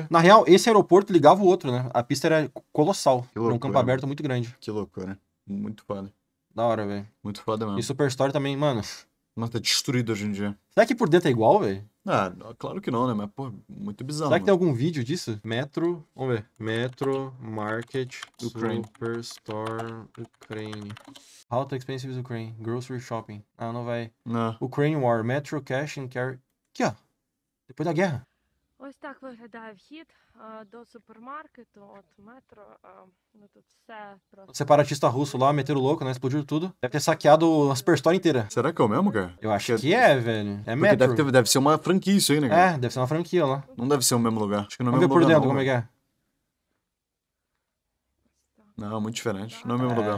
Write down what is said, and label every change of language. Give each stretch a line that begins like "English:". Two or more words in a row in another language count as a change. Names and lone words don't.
Portuguese: Na real, esse aeroporto ligava o outro, né? A pista era colossal. Que loucura, um campo aberto muito grande. Que loucura. Muito foda. Da hora, velho. Muito foda mesmo. E Superstore também, mano. Mas tá destruído hoje em dia. Será que por dentro é igual, velho? Ah, claro que não, né? Mas, pô, muito bizarro. Será que tem algum vídeo disso? Metro, vamos ver. Metro Market Ukraine. Superstore Ukraine.
English: How to expensive is Ukraine? Grocery shopping.
Portuguese: Ah, não vai. Não.
English: Ukraine War, Metro Cash and Carry.
Portuguese: Aqui, ó. Depois da guerra.
Ukrainian: Ось так виглядає вхід до супермаркету, от метро, ну тут все просто.
Portuguese: O separatista russo lá, meteram o louco, né? Explodiu tudo. Deve ter saqueado a Superstore inteira. Será que é o mesmo, cara? Eu acho que é, velho. É Porque Metro. deve ser uma franquia isso aí, né, cara? É, deve ser uma franquia lá. Não deve ser o mesmo lugar. Acho que não é o Vamos ver mesmo por lugar, dentro não, como é velho. que é. Não, muito diferente. Não é o mesmo lugar, não.